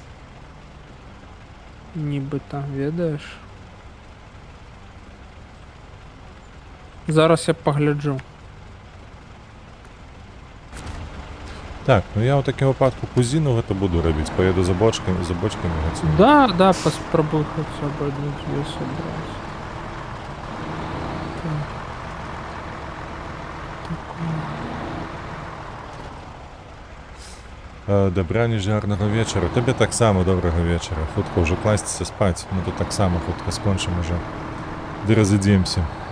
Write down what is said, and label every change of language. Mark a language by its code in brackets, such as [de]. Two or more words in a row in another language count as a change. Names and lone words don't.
[uk] Нібито, ведаєш? Зараз я погляджу. Так, ну я в такому випадку кузіну это буду робити. Поїду за бочками гацю. [ru] Да, попробуй хотя бы одну-две собрать. [uk] Так. Добраніч, гарного вечора. Тобі так само доброго вечора. Хутко вже кластися спать. Ми тут так само хутко скончимо вже. Де розійдемося.